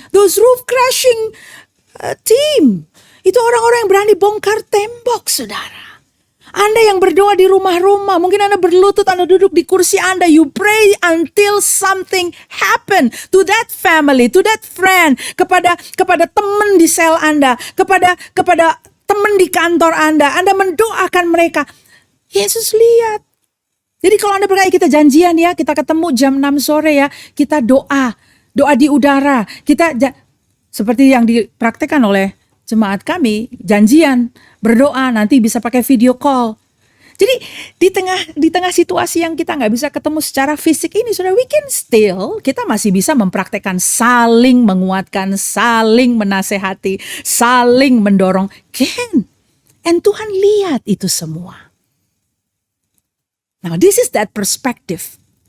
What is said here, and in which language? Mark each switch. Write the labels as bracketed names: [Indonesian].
[English] Those roof crashing team. [Indonesian] Itu orang-orang yang berani bongkar tembok, saudara. Anda yang berdoa di rumah-rumah, mungkin Anda berlutut, Anda duduk di kursi Anda, [English] you pray until something happen to that family, to that friend, [Indonesian] kepada teman di sel Anda, kepada teman di kantor Anda mendoakan mereka. Yesus lihat. Jadi kalau Anda berkata kita janjian ya, kita ketemu jam 6 sore ya, kita doa di udara, seperti yang dipraktekkan oleh jemaat kami, janjian, berdoa, nanti bisa pakai video call. Jadi di tengah situasi yang kita nggak bisa ketemu secara fisik ini, saudara, kita masih bisa mempraktekkan saling menguatkan, saling menasehati, saling mendorong. And Tuhan lihat itu semua. [English] Now this is that perspective.